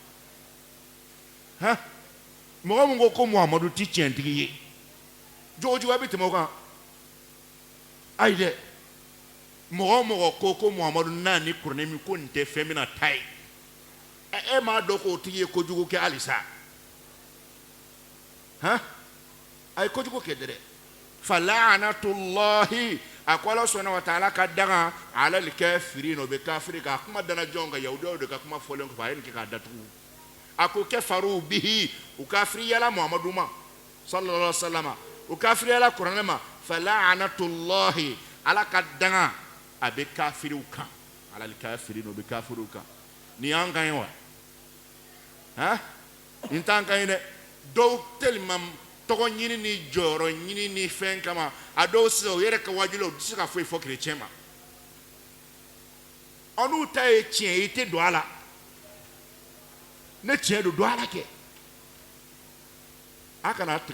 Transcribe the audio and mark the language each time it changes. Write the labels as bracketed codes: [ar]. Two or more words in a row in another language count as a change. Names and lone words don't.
[bm] mɔgɔ min ko ko Muhamadu tɛ tiɲɛtigi ye jogojuguya bɛ tɛmɛ o kan ayi dɛ mɔgɔ o mɔgɔ ko Muhamadu n'a ni kuranɛ min ko nin tɛ fɛn bɛna taa ye e m'a dɔn k'o tigi ye kojugu kɛ halisa a ye kojugu kɛ dɛ fala'anatullahi a ko Ala [ar] سبحانه وتعالى [bm] ka daga [ar] على الكافرين [bm] o bɛ kafiri ka kuma dana jɔn ka yahudiyaw de ka kuma fɔlen kɔfɛ a ye nin kɛ k'a datugu a ko [ar] كفروا به [bm] u kafiriyala Muhamadu ma [ar] صلى الله عليه وسلم [bm] u kafiriyala kuranɛ ma fala'anatullahi Ala ka daga a bɛ kafiriw kan [ar] على الكافرين [bm] o bɛ kafiriw kan ni y'an kan ye wa nin t'an kan ye dɛ dɔw tellement tɔgɔ ɲini ni jɔyɔrɔ ɲini ni fɛn kama a dɔw sisan u yɛrɛ ka wajibi la u tɛ se ka foyi fɔ kerecɛn ma n'u ta ye tiɲɛ ye i tɛ don a la ne tiɲɛ don a la kɛ a kana tigɛ